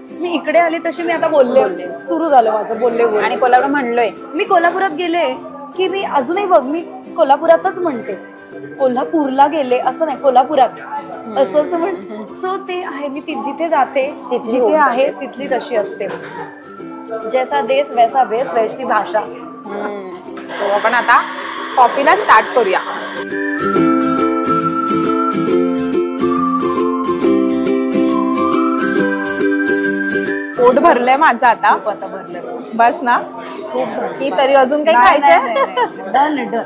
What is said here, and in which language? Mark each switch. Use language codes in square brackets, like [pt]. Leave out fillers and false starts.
[mr] मी इकडे आले तशी मी आता बोलले सुरू झालं माझं बोलले आणि कोल्हापूर म्हणलोय मी. कोल्हापुरात गेले की मी अजूनही बघ मी कोल्हापुरातच म्हणते, कोल्हापूरला गेले असं नाही, कोल्हापुरात असं म्हणते. सो ते आहे, मी जिथे जाते जिथे आहे तिथली तशी असते. [hi] जैसा देश वैसा वेश वैसी भाषा. [mr] तो आपण आता कॉफीला स्टार्ट करूया. पोट भरलंय माझं आता भरलं बस ना, की तरी अजून काही खायचंय?